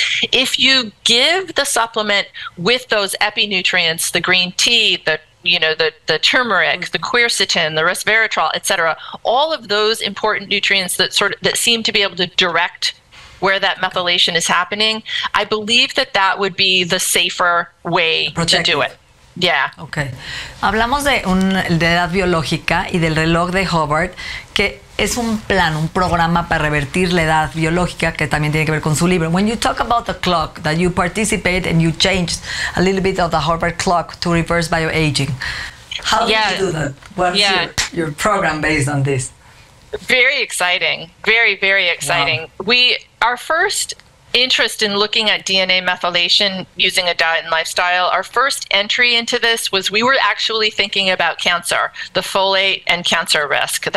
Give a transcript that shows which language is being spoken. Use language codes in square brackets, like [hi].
[en] If you give the supplement with those epinutrients, the green tea, the turmeric, the quercetin, the resveratrol, et cetera, all of those important nutrients that seem to be able to direct where that methylation is happening, I believe that would be the safer way to do it. Yeah. Okay. [es] Hablamos de edad biológica y del reloj de Hubbard, que es un plan, un programa para revertir la edad biológica, que también tiene que ver con su libro. [en] When you talk about the clock, that you participate and you changed a little bit of the Hubbard clock to reverse bioaging. How did you do that? What's your program based on this? Very exciting. Very, very exciting. Wow. Our first interest in looking at DNA methylation using a diet and lifestyle, our first entry into this was we were actually thinking about cancer, the folate and cancer risk.